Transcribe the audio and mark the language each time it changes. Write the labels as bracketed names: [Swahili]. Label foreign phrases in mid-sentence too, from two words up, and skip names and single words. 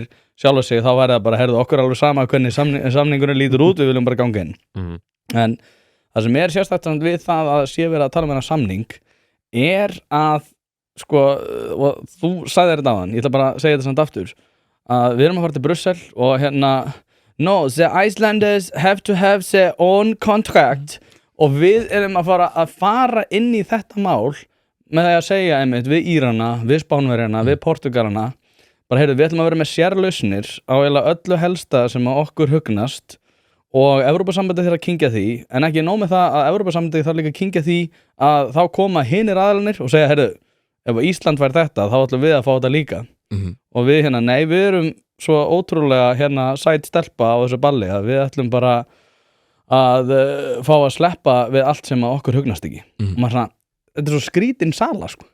[Icelandic] sjálf sig þá væri það bara, okkur alveg sama hvernig samningurinn lítur út, við viljum bara ganga inn en það sem sérstakt við það að sé verið að tala um þennan samning að sko, og þú sagði þetta áðan, ég ætla bara að segja þetta samt aftur að við erum að fara til Brussel og [English] no, the Icelanders have to have their own contract [Icelandic] og við erum að fara inn í þetta mál með því að segja einmitt við Írana, við Spánverjana, við Portugalana bara við ætlum að vera með sérlausnir á öllu helsta sem að okkur hugnast og Evrópusambandið þarf að kyngja því en ekki nóg með það að Evrópusambandið þarf líka að kyngja því að þá koma hinir aðilarnir og segja, ef Ísland væri þetta þá ætlum við að fá þetta líka og við nei, við erum svo ótrúlega sæt stelpa á þessu balli að við ætlum bara að fá að sleppa við allt sem að okkur hugnast ekki og maður þetta svo skrítin sala sko.